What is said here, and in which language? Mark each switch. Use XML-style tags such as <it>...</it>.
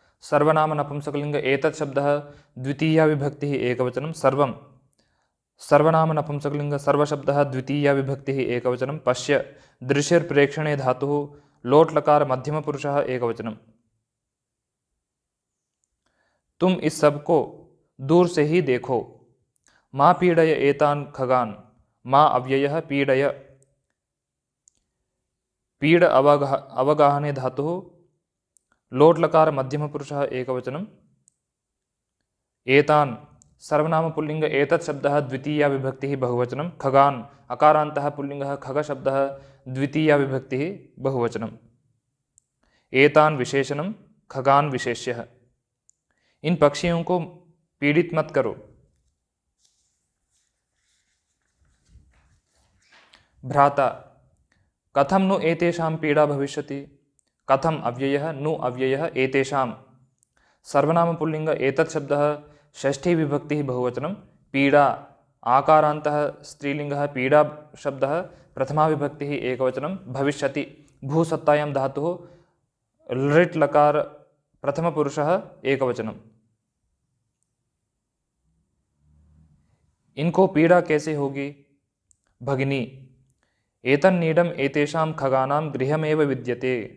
<sa>सर्वनाम नपुंसकलिंग एतत् शब्दः द्वितीया विभक्तिः एकवचनं सर्वं। सर्वनाम नपुंसकलिंग सर्वशब्दः द्वितीया विभक्तिः एकवचनं पश्य। दृश्यप्रेक्षणे धातुः लोट् लकार मध्यमपुरुषः एकवचनं।</sa> <hi>तुम इस सब को दूर से ही देखो।</hi> <sa>मा पीडय एतान् खगान्। मा अव्ययः पीडय। पीड अवगाहने धातुः लोट् लकार मध्यमपुरुषः एकवचनं एतान्। सर्वनाम पुल्लिंग एतत् शब्दः द्वितीया विभक्तिः बहुवचनं खगान्। अकारान्तः पुल्लिङ्गः खगशब्दः द्वितीया विभक्तिः बहुवचनम्। एतान् विशेषणं खगान् विशेष्यः।</sa> <hi>इन पक्षियों को पीड़ित मत करो।</hi> <sa>भ्राता कथं नु एतेषां पीड़ा भविष्यति। कथम अव्ययः नु अव्ययः एतेषां। सर्वनाम पुल्लिंग एतत् शब्दः षष्ठी विभक्तिः बहुवचनं पीड़ा। आकारान्तः स्त्रीलिङ्गः पीड़ा शब्दः प्रथमा विभक्तिः एकवचनं भविष्यति। भूसत्तायां धातुः लृट् लकार प्रथमपुरुषः एकवचनं।</sa> <hi>इनको पीड़ा कैसे होगी।</hi> <sa>भगिनी एतन्नीडम् एतेषां खगानां गृहमेव विद्यते।</sa>